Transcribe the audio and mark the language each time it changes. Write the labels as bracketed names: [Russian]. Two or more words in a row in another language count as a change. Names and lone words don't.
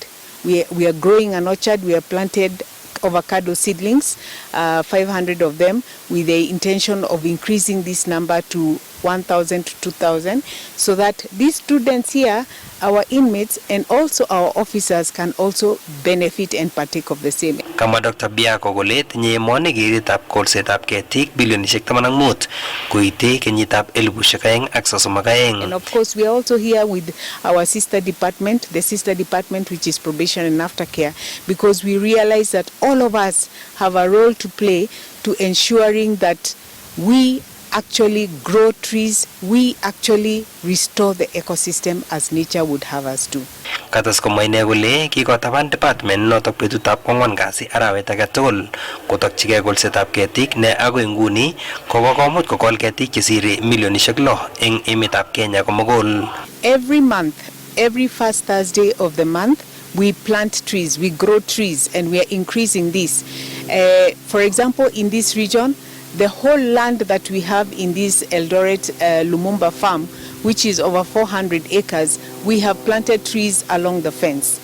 [English] We are growing an orchard. We have planted avocado seedlings, 500 of them, with the intention of increasing this number to 1,000 to 2,000, so that these students here, our inmates, and also our officers can also benefit and partake of the same. [Kalenjin] Kama Dr. Biako kole tinye emoni keritab kolsetab ketik bilionishek 15 koite kenyitab 2032. [English] And of course, we are also here with our sister department, the sister department which is probation and aftercare, because we realize that all of us have a role to play to ensuring that we actually grow trees, we actually restore the ecosystem as nature would have us do. [Kalenjin] Katas komwa ine kole kikotaban department notok betutab kwang'wan kasi arawet age tugul kotokchigei kolsetab ketik ne agoi nguni kokomuch kokol ketik chesire milionishek 6 eng emetab Kenya komugul. [English] Every month, every first Thursday of the month, we plant trees, we grow trees, and we are increasing this. For example, in this region, the whole land that we have in this Eldoret Lumumba farm, which is over 400 acres, we have planted trees along the fence.